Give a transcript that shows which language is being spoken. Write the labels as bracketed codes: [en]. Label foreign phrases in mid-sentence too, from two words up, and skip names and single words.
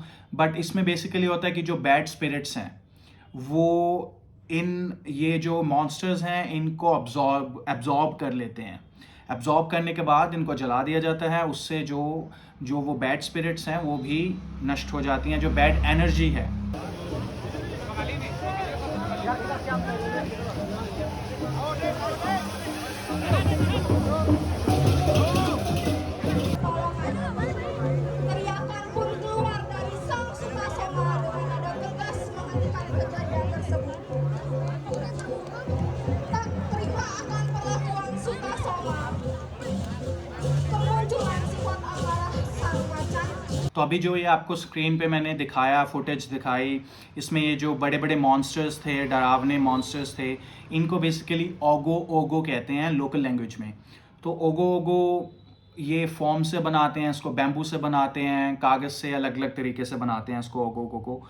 [hi] बट इसमें बेसिकली होता है कि जो [en] bad spirits [hi] हैं वो इन ये जो मॉन्स्टर्स हैं इनको एब्जॉर्ब कर लेते हैं। एब्जॉर्ब करने के बाद इनको जला दिया जाता है। उससे जो जो वो [en] bad spirits [hi] हैं वो भी नष्ट हो जाती हैं, जो [en] bad energy [hi] है। [id] Teriakan pun keluar dari sang Sutasoma dengan nada tegas menghentikan kejadian tersebut. Tak terima akan perlakuan Sutasoma. Kemunculan sifat amarah sang macan. [hi] तो अभी जो ये आपको स्क्रीन पे मैंने दिखाया, फुटेज दिखाई, इसमें ये जो बड़े बड़े मॉन्स्टर्स थे, डरावने मॉन्स्टर्स थे, इनको बेसिकली ओगो ओगो कहते हैं [en] local language [hi] में। तो ओगो ओगो ये फॉर्म से बनाते हैं, इसको बैम्बू से बनाते हैं, कागज़ से अलग अलग तरीके से बनाते हैं इसको ओगो ओगो को।